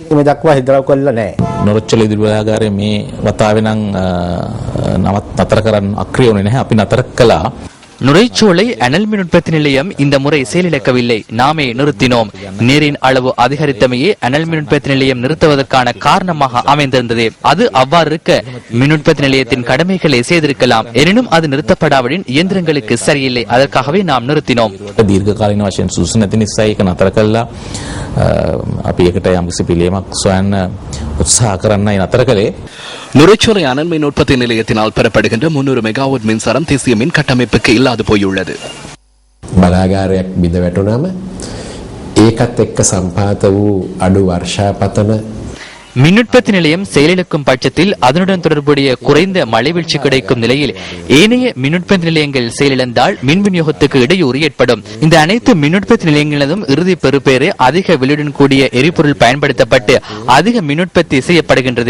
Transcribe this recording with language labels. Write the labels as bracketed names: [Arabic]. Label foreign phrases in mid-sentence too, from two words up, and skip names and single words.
[Tamil] நுரைச்சோலை அனல் மின் உற்பத்தி நிலையம் இந்த முறை செயலிழக்கவில்லை. நாமே நிறுத்தினோம். நீரின் அளவு அதிகரித்தமையே அனல் மின் உற்பத்தி நிலையம் நிறுத்துவதற்கான காரணமாக அமைந்திருந்தது. அது அவ்வாறு இருக்க மின் உற்பத்தி நிலையத்தின் கடமைகளை செய்திருக்கலாம். எனினும் அது நிறுத்தப்படாவிடின் இயந்திரங்களுக்கு சரியில்லை. அதற்காகவே நாம் நிறுத்தினோம். [Sinhala] දීර්ඝකාලීන වශයෙන් සුසු නැති නිසා ඒක නතර කළා. අපි ඒකට යම්කිසි පිළියමක් සොයන්න උත්සාහ කරන්නයි නතර කළේ. [Tamil] நுரைச்சோலை அனல் மின் உற்பத்தி நிலையத்தினால் பெறப்படுகின்ற 300 மெகாவாட் மின்சாரம் தேசிய மின் கட்டமைப்புக்கு இல்லாது போயுள்ளது. [Sinhala] බලාගාරයක් බිඳ වැටුනම ඒකත් එක්ක සම්පාත වූ අඩු වර්ෂාපතන [Tamil] மின் உற்பத்தி நிலையம் செயலிழக்கும் பட்சத்தில் அதனுடன் தொடர்புடைய குறைந்த மழை வீழ்ச்சி கிடைக்கும் நிலையில் ஏனைய மின் உற்பத்தி நிலையங்கள் செயலிழந்தால் மின் விநியோகத்துக்கு இடையூறு ஏற்படும். இந்த அனைத்து மின் உற்பத்தி நிலையங்களிலும் இறுதி பெறுபேறு அதிக விலையுடன் கூடிய எரிபொருள் பயன்படுத்தப்பட்டு அதிக மின் உற்பத்தி செய்யப்படுகின்றது.